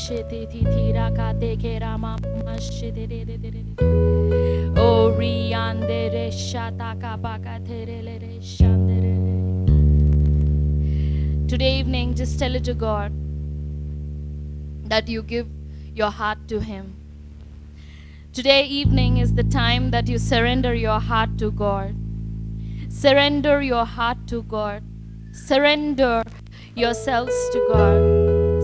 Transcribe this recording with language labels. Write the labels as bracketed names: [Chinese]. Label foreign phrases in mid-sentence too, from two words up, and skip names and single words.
[English] te ti ti ra ka te ke ra ma ma shi de de de de de. O ri ande re sha ta ka ba ka te re le re shande re. Today evening, just tell it to God that you give your heart to Him. Today evening is the time that you surrender your heart to God. Surrender your heart to God. Surrender yourselves to God.